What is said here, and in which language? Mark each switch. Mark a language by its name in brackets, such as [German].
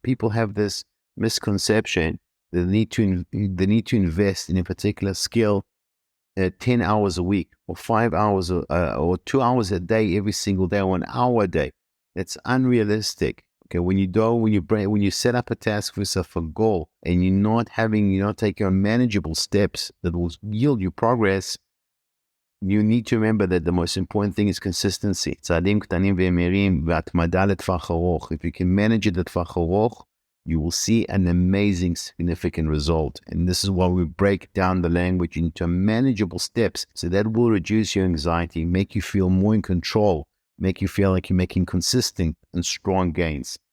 [English] People have this misconception that they need to invest in a particular skill 10 hours a week, or 5 hours, or 2 hours a day every single day, or 1 hour a day. That's unrealistic. Okay, when you set up a task for yourself, a goal, and you're not taking on manageable steps that will yield you progress, you need to remember that the most important thing is consistency. [Hebrew] צעדים קטנים ומהירים והתמדה לטווח ארוך. [English] If you can manage it [Hebrew] לטווח ארוך, [English] you will see an amazing, significant result. And this is why we break down the language into manageable steps. So that will reduce your anxiety, make you feel more in control, make you feel like you're making consistent and strong gains.